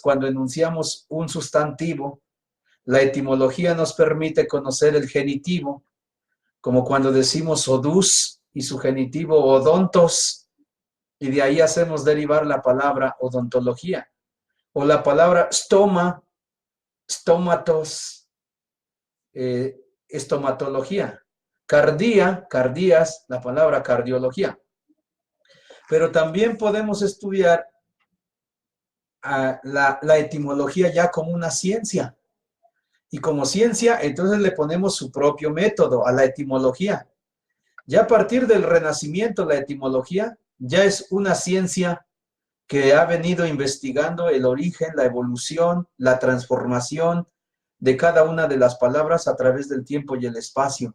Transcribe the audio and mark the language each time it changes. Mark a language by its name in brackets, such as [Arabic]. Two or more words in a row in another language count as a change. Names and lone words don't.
[Spanish] Cuando enunciamos un sustantivo, la etimología nos permite conocer el genitivo, como cuando decimos odus y su genitivo odontos, y de ahí hacemos derivar la palabra odontología, o la palabra stoma, stomatos, estomatología, cardías, la palabra cardiología. Pero también podemos estudiar la etimología ya como una ciencia. Y como ciencia, entonces le ponemos su propio método a la etimología. Ya a partir del Renacimiento, la etimología ya es una ciencia que ha venido investigando el origen, la evolución, la transformación de cada una de las palabras a través del tiempo y el espacio.